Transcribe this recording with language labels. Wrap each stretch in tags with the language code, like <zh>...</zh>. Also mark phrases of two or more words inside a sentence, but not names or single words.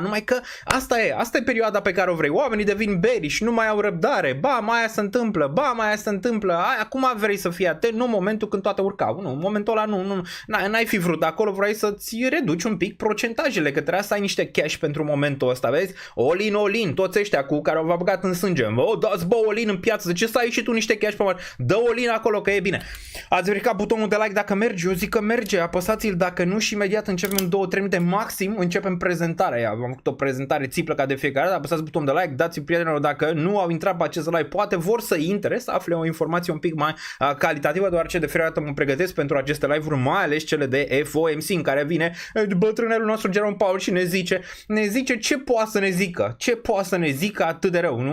<ro>Numai că asta e perioada pe care o vrei. Oamenii devin bearish, nu mai au răbdare. Mai aia se întâmplă. Acum vrei să fii atent, nu momentul când toate urcau. Nu, în momentul ăla n-ai fi vrut. Acolo vrei să-ți reduci un pic procentajele, că trebuia să ai niște cash pentru momentul ăsta, vezi?</ro> <en>All in,</en> <ro>toți ăștia cu care v-a băgat în sânge. Dați</ro> <en>all in</en> <ro>în piață, de ce să ai și tu niște cash pe mare? Dă-o lin acolo că e bine. Ați verificat butonul de like dacă merge? Eu zic că merge, apăsați-l dacă nu și imediat începem în 2-3 minute maxim, începem prezentarea. Am făcut o prezentare țiplă ca de fiecare dată, apăsați butonul de like, dați-i prietenilor dacă nu au intrat pe acest live, poate vor să intre, să afle o informație un pic mai calitativă, deoarece de fiecare dată mă pregătesc pentru aceste live-uri, mai ales cele de FOMC, în care vine bătrânelul nostru Jerome Powell și ne zice ce poate să ne zică atât de rău.</ro>